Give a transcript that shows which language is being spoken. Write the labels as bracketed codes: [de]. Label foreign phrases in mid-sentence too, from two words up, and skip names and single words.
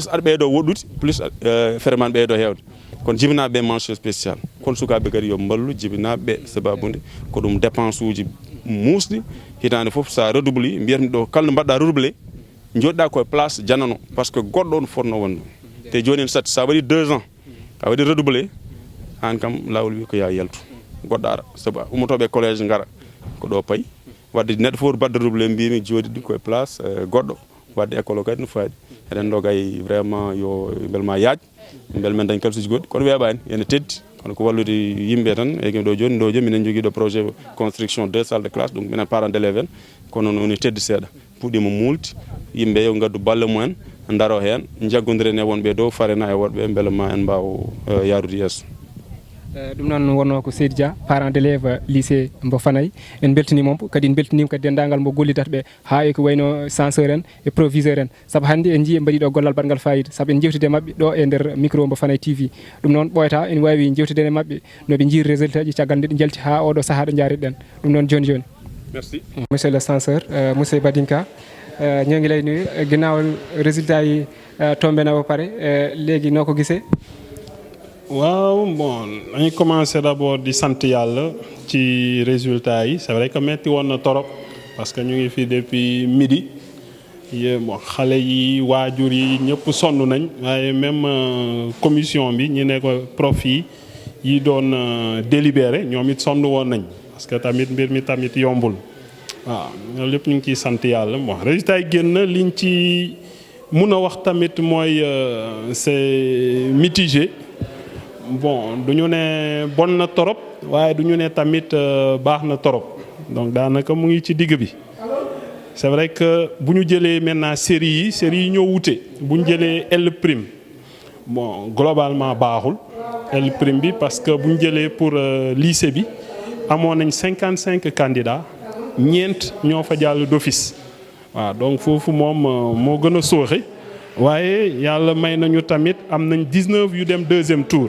[ff] aɗa ɓeydo woɗɗude plus feere man ɓeydo hewde kono jibinaɓe [fr] mention spécial [ff] kono sukaɓe kadi yo mballu jibinaɓe sababude ko ɗum dépense uji musɗi hitande foof sa redouble mbiyatmi ɗo kala no mbaɗɗa redoublé joɗɗa koye place janano [fr] par ce que [ff] goɗɗo on fotno wonde te joni en satti sa waɗi 2 ans a waɗi redoublé an kam lawol wi ko ya yaltu goɗɗo ara saabu ummotoɓe collége gara ko ɗo payi wadde neɗɗo fof badde redoublé mbimi joɗiɗi koye place goɗɗo wadde école o kadi no faadi eɗen dogay vraiment yo belma yaaj bel men dañ kalsuji goɗɗi kono weeɓani ene teddi kono ko wallude yimɓe tan e ɗo joni minen jogui ɗo [fr] projet construction 2 salles de classe [ff] donc minen [fr] parent d' élève [ff] en kono no teddi seeɗa puɗɗima multi yimɓe yo gaddu balle mumen daro hen jaggodiren e wonɓe dow farena e woɗɓe beele ma en mbaw yarude yesso ɗum noon wonno ko Seydou Dia [fr] parent d' élève [ff] lycée mbo Fanaye en beltanimamo kadi en beltanima kadi dendagal mbo gollidata ɓe ha e ko wayno censeur en e proviseur en saabu hande en jii en mbaɗi ɗo gollal baɗgal fayida saabu en jewtide mabɓe ɗo e nder micro mbo Fanaye TV ɗum noon ɓoyata en wawi jewtide e mabɓe noɓe jiiri résultat ji caggal nde ɗe jalti ha oɗo saaha ɗo jariɗen ɗum noon joni Merci. [fr] Monsieur le censeur monsieur Badinka [wo] ñoo ngi lay nuyu ginnaaw résultat yi tombé na ba pare léegi noo ko gisee. waaw bon dañuy [fr] commencer d'abord [wo] di sant yàlla ci résultat yi [fr] c'est vrai que [wo] metti woon na torop parce que ñu ngi fi depuis midi bon xale yi waajur yi ñëpp sonn nañ waaye [fr] même commission [wo] bi ñu ne ko prof yi doon délibéré ñoom it sonn woon nañ [fr] parce que [wo] tamit mbir mi tamit yombul waaw loolu lépp ñu ngi ciy sant yàlla bon résultat yi génn liñ ci mun a wax tamit mooy [fr] c'est mitigé. [wo] Bon du ñu ne bon na torop waaye du ñu ne tamit baax na torop donc daanaka mu ngi ci digg bi [fr] c'est vrai que [wo] bu ñu jëlee maintenant série yi ñoo wute bu ñu jëlee L prime bon globalement baaxul L prime bi parce que bu ñu jëlee [fr] pour lycée [wo] bi amoon nañ 55 candidats ñeent ñoo fa jàll d'office waaw donc foofu moom moo gën a sooxe waaye yàlla may nañu tamit am nañ 19 yu dem [fr] deuxième tour.